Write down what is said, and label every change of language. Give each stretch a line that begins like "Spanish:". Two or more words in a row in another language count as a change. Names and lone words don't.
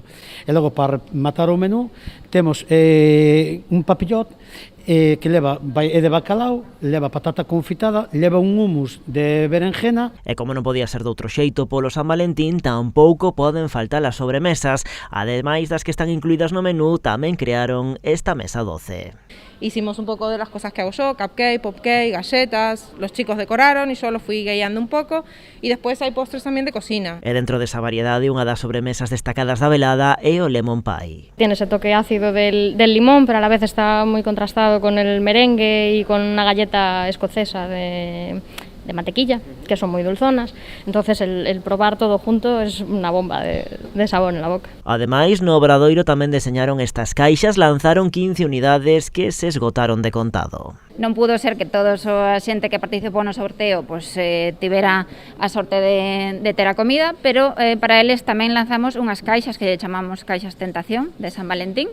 Galician: E logo, para matar o menú, temos un papillot que é de bacalao, leva patata confitada, leva un hummus de berenjena. E como non podía ser de outro xeito polo San Valentín, tampouco poden faltar as sobremesas. Ademais das que están incluídas no menú, tamén crearon esta mesa 12.
Spanish: Hicimos un poco de las cosas que hago yo, cupcake, popcake, galletas, los chicos decoraron y yo los fui guiando un poco, y después hay postres también de cocina.
Galician: E dentro desa variedade, unha das sobremesas destacadas da velada é o
English: lemon pie.
Spanish: Tiene ese toque ácido del limón, pero a la vez está muy contrastado con el merengue y con una galleta escocesa de mantequilla, que son muy dulzonas. Entonces el probar todo junto es una bomba de sabor en la boca.
Galician: Ademais, no Obradoiro tamén deseñaron estas caixas, lanzaron 15 unidades que se esgotaron de contado. Non pudo ser que todos a xente que participou no sorteo tivera a sorte de ter a comida, pero para eles tamén lanzamos unhas caixas que chamamos caixas tentación de San Valentín.